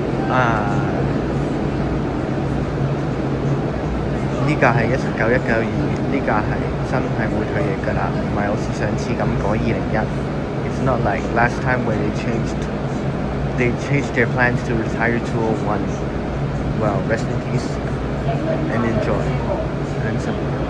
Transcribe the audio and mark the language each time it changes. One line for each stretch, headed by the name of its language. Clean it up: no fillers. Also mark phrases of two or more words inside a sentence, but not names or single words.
Cantonese: 呢架係19192，呢架係真係會退役㗎啦，唔係好似上次咁改 2001。
English: It's not like last time where they changed their plans to retire 201. Well, rest in peace and enjoy and support.